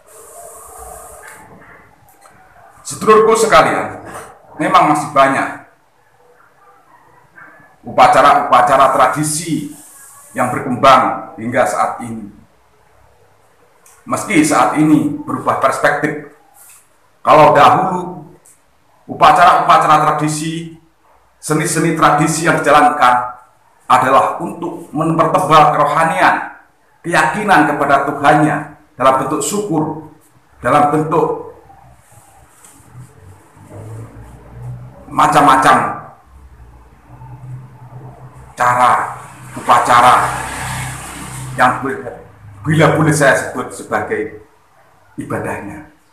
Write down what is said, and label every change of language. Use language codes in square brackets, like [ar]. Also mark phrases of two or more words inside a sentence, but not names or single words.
[id] Sedulurku sekalian, memang masih banyak upacara-upacara tradisi yang berkembang hingga saat ini. Meski saat ini berubah perspektif. Kalau dahulu upacara-upacara tradisi, seni-seni tradisi yang dijalankan adalah untuk mempertebal kerohanian, keyakinan kepada Tuhannya dalam bentuk syukur, dalam bentuk macam-macam cara upacara yang bila boleh saya sebut sebagai ibadahnya.